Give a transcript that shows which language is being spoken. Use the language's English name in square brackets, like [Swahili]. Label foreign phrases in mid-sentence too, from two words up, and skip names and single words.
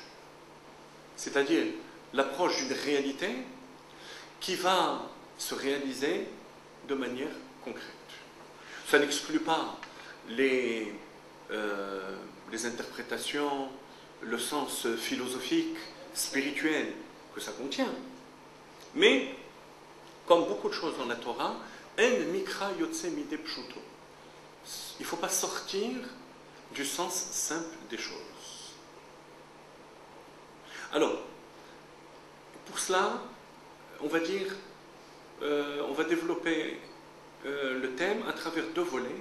[French] C'est-à-dire l'approche d'une réalité qui va se réaliser de manière concrète. Ça n'exclut pas les interprétations, le sens philosophique, spirituel que ça contient. Mais, comme beaucoup de choses dans la Torah, [Hebrew] אין מקרא יוצא מידי פשוטו. [French] Il ne faut pas sortir du sens simple des choses. Alors, pour cela, on va dire, on va développer le thème à travers deux volets.